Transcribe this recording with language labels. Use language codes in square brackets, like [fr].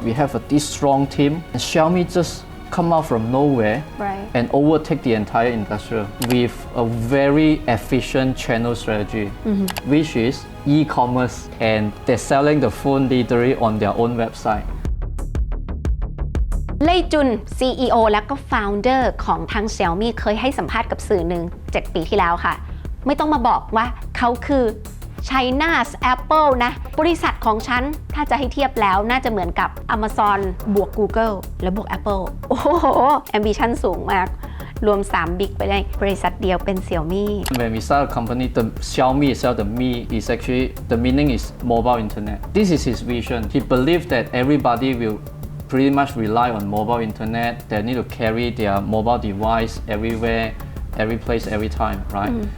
[en] We have this strong team. And Xiaomi just come out from nowhere and overtake the entire industry with a very efficient channel strategy, which is e-commerce, and they're selling the phone literally on their own website. [th] เล่ยจุน CEO และก็ Founder ของทาง Xiaomi เคยให้สัมภาษณ์กับสื่อหนึ่ง 7 ปีที่แล้วค่ะไม่ต้องมาบอกว่าเขาคือ China's Apple นะบริษัทของฉันถ้าจะให้เทียบแล้วน่าจะเหมือนกับ Amazon บวก Google และบวก Apple โอ้โห ambition สูงมากรวม3 บิ๊กไปในบริษัทเดียวเป็น Xiaomi. [en] When we start a company, the Xiaomi itself, the Mi is actually, the meaning is mobile internet. This is his vision. He believes that everybody will pretty much rely on mobile internet. They need to carry their mobile device everywhere, every place, every time, right?